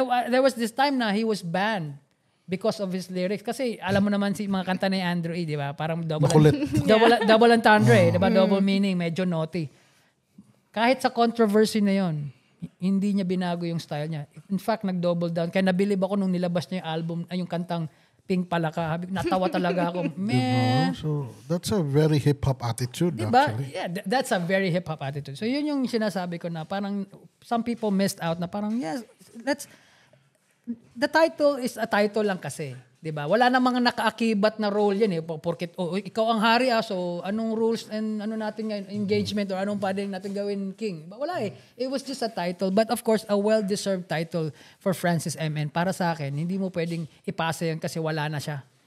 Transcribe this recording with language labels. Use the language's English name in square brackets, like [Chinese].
[English] There was this time na he was banned because of his lyrics. [Filipino] Kasi alam mo naman si mga kanta ni Andrew E., di ba? Parang double entendre, di ba? [English] Double meaning, medyo naughty. [Filipino] Kahit sa controversy na yon, hindi niya binago yung style niya. In fact, nag-double down. Kaya nabilib ako nung nilabas niya yung album, yung kantang Pink Palaka. Natawa talaga ako. Man. [English] So, that's a very hip-hop attitude, [Filipino] diba? [English] actually. Yeah, that's a very hip-hop attitude. [Filipino] So, yun yung sinasabi ko na parang [English] some people missed out [Filipino] na parang, [English] yes, the title is a title [Filipino] lang kasi. Diba? Wala namang nakaakibat na role yan eh. Porket, ikaw ang hari so anong rules and natin ngayon, engagement or anong pwedeng natin gawin king? Wala eh. [English] It was just a title. But of course, a well-deserved title for Francis M. [Filipino] And para sa akin, hindi mo pwedeng ipasa yan kasi wala na siya.